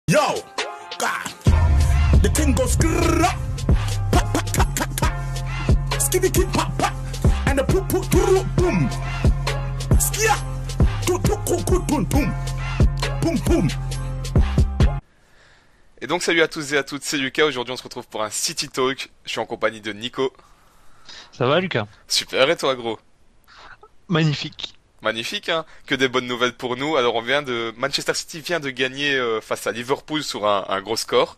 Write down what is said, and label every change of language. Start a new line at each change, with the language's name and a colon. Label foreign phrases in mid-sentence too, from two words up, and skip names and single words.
French: Yo, God, the thing goes grrrr, pa pa pa pa pa, skibby kid pa pa, and the poop poop boom, skia, boom, boom, boom. Et donc salut à tous et à toutes, c'est Lucas, aujourd'hui on se retrouve pour un City Talk, je suis en compagnie de Nico. Ça va Lucas? Super, et toi gros? Magnifique. Magnifique, hein, que des bonnes nouvelles pour nous. Alors Manchester City vient de gagner face à Liverpool sur un gros score.